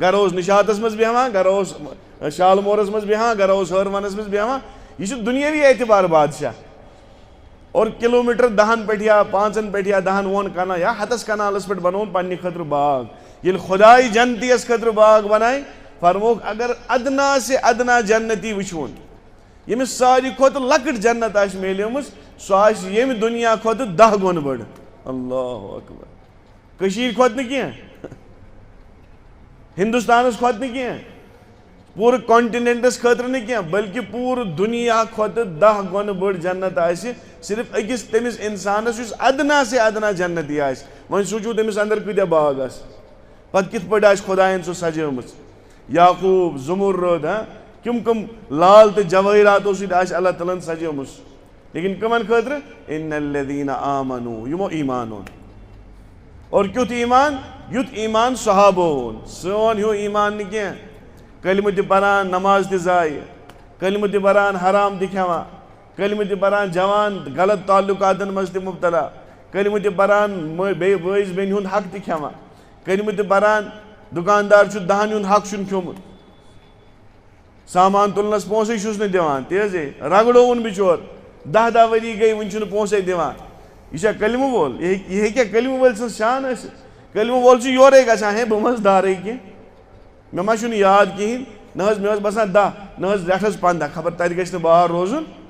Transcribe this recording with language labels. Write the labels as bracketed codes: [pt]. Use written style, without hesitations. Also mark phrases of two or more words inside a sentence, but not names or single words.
[ks] گرا اوس نِشاتس منٛز بیٚہوان گرا اوس شالمورس منٛز بیٚہوان گرا اوس ہٲروَنس منٛز بیٚہوان. یہِ چھُ دُنیٲوی اعتبار بادشاہ اور کِلوٗمیٖٹر 10 پٮ۪ٹھ یا 5 پٮ۪ٹھ یا 10 کنال یا 100 کنالس پٮ۪ٹھ بنووُن پننہِ خٲطرٕ باغ. ییٚلہِ خۄداے جنتیس خٲطرٕ باغ بنایہِ فرموکھ اگر [ur] ادنا سے ادنا [ks] جنتی وٕچھوُن ییٚمِس ساروی کھۄتہٕ لۄکٕٹ جنت آسہِ میلیمٕژ سۄ آسہِ ییٚمہِ دُنیا کھۄتہٕ 10 گۄنہٕ بٔڑ. [ar] اللہ اکبر. [ks] کٔشیٖرِ کھۄتہٕ نہٕ کینٛہہ ہندوستانس کھۄتہٕ نہٕ کینٛہہ پوٗرٕ کانٹِنٮ۪نٹس خٲطرٕ نہٕ کینٛہہ بلکہِ پوٗرٕ دُنیا کھۄتہٕ 10 گۄنہٕ بٔڑ جنت آسہِ صرف أکِس تٔمِس اِنسانس یُس [ur] ادنا سے ادنا [ks] جنتی آسہِ. وۄنۍ سوٗنٛچِو تٔمِس انٛدر کۭتیاہ باغ آسہِ پتہٕ کِتھ پٲٹھۍ آسہِ خۄدایَن سُہ سجٲومٕژ. یاقوٗب زُمُرد کٕم لال تہٕ جوٲہراتو سۭتۍ آسہِ اللہ تعالیٰ ہن سجٲومٕژ. لیکن کمن خاطر [ar] ان الذین آمنوا [ks] یمو ایمان اون اور کیت ایمان یت ایمان صحابہ اون سون ہیو ایمان نہ کی کلمہ تہ پران نماز تہ ضائع کلمہ تہ پران حرام تہ کھیوان کلمہ تہ پران جوان غلط تعلقاتن مز تہ مبتلا کلمہ تہ پران بٲیِس بیٚنہِ ہُنٛد حق تہ کھیوان کلمہ تہ پران دکاندار چھُ دہن ہُنٛد حق چھُنہٕ کھیومُت سامان تُلنس پونسے چھُس نہٕ دِوان تیزے رگڑوُن بچور 10 ؤری گٔے وُنہِ چھُنہٕ پونسے دِوان یہ چھا کلمہ وول یہ ہیٚکیٛاہ کلمہ وٲلۍ سٕنٛز شان ٲسِتھ کلمہ وول چھُ یورے گژھان ہے بہٕ مہ دارٕے کینٛہہ مےٚ ما چھُنہٕ یاد کِہیٖنۍ نہ حظ مےٚ ٲس باسان 10 نہ حظ رٮ۪تھس 15 خبر تتہِ گژھِ نہٕ بار روزُن